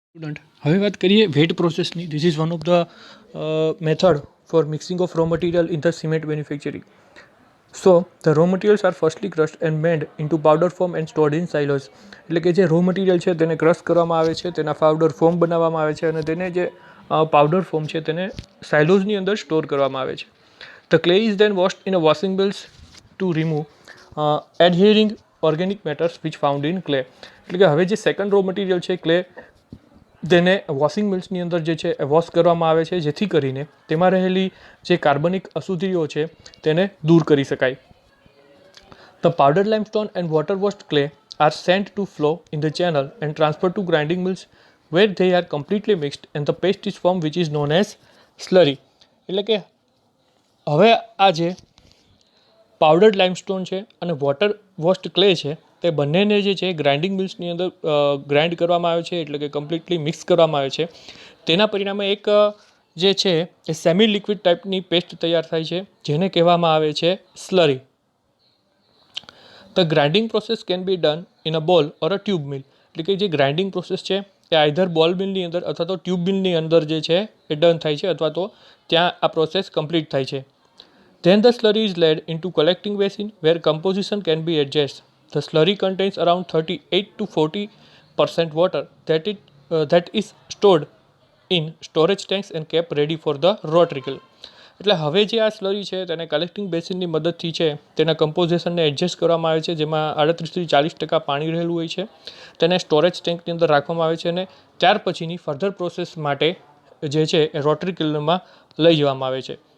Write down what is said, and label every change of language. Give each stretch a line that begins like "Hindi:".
English: student,
Gujarati: હવે વાત કરીએ wet પ્રોસેસની.
English: This is one of the method for mixing of raw material in the cement manufacturing. So the raw materials are firstly crushed and made into powder form and stored in silos.
Gujarati: એટલે કે જે raw material છે તેને crush કરવામાં આવે છે, તેના powder form બનાવવામાં આવે છે અને તેને જે પાવડર ફોર્મ છે તેને સાયલોઝની અંદર સ્ટોર કરવામાં આવે છે.
English: The clay is then washed in a washing bills to remove adhering organic matters which found in clay.
Gujarati: એટલે કે હવે જે સેકન્ડ રો મટીરિયલ છે ક્લે, તેને વોશિંગ મિલ્સની અંદર જે છે એ વોશ કરવામાં આવે છે, જેથી કરીને તેમાં રહેલી જે કાર્બનિક અશુદ્ધિઓ છે તેને દૂર કરી શકાય.
English: The powdered limestone and water washed clay are sent to flow in the channel and transferred to grinding mills where they are completely mixed and the paste is formed which is known as slurry.
Gujarati: એટલે કે હવે આ જે પાવડર્ડ limestone છે અને water washed clay છે તે બંનેને જે છે ગ્રાઇન્ડિંગ મિલ્સની અંદર ગ્રાઇન્ડ કરવામાં આવે છે, એટલે કે કમ્પ્લીટલી મિક્સ કરવામાં આવે છે. તેના પરિણામે એક જે છે એ સેમી લિક્વિડ ટાઈપની પેસ્ટ તૈયાર થાય છે, જેને કહેવામાં આવે છે slurry.
English: The grinding process can be done in a ball or a tube mill.
Gujarati: એટલે કે જે ગ્રાઇન્ડિંગ પ્રોસેસ છે એ આઈધર બોલ મિલની અંદર અથવા તો ટ્યુબ મિલની અંદર જે છે એ ડન થાય છે, અથવા તો ત્યાં આ પ્રોસેસ કમ્પ્લીટ થાય છે.
English: Then the slurry is led into collecting basin where composition can be adjusted. The slurry contains around 38 to 40% water that is stored in storage tanks and kept ready for the rotricle.
Gujarati: એટલે હવે જે આ slurry છે તેને collecting બેસિનની મદદથી છે તેના કમ્પોઝિશનને adjust કરવામાં આવે છે, જેમાં 38થી 40% પાણી રહેલું હોય છે. તેને સ્ટોરેજ ટેન્કની અંદર રાખવામાં આવે છે અને ત્યાર પછીની ફર્ધર પ્રોસેસ માટે જે છે એ રોટરીકલમાં લઈ જવામાં આવે છે.